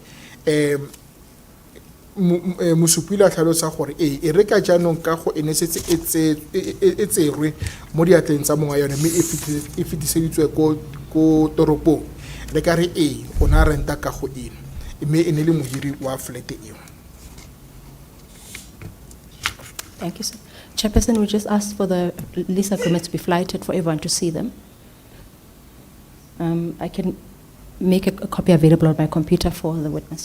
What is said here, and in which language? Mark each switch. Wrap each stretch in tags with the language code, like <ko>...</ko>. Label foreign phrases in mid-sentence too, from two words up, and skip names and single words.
<tn>mosupile a tlhalosa gore e re ka jaanong ka go e ne setse e tserwe mo diatleng tsa monga yone mme e fetiseditswe ko toropong re ka re o ne a renta ka go eno mme e ne le mohiri wa flete eo.</tn> <en>Thank you, sir. Chairperson, we just ask for the lease agreements to be flighted for everyone to see them. I can make a copy available on my computer for the witness.</en>